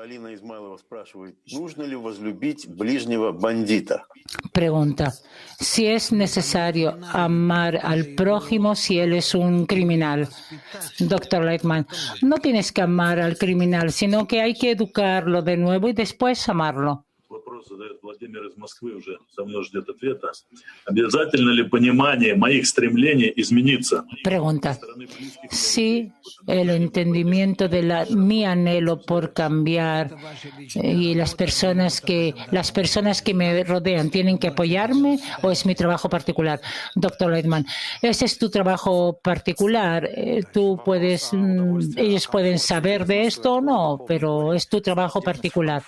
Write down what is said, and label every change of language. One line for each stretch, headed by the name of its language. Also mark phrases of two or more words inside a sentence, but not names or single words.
Spanish: Pregunta, si es necesario amar al prójimo si él es un criminal. Dr. Lightman, no tienes que amar al criminal, sino que hay que educarlo de nuevo y después amarlo.
Russian: Владимир из Москвы уже давно ждет ответа. Обязательно ли понимание моих стремлений измениться?
Spanish: Pregunta. Sí, el entendimiento de mi anhelo por cambiar y las personas que me rodean tienen que apoyarme o es mi trabajo particular. Dr. Lightman, ese es tu trabajo particular. Ellos pueden saber de esto o no, pero es tu trabajo particular.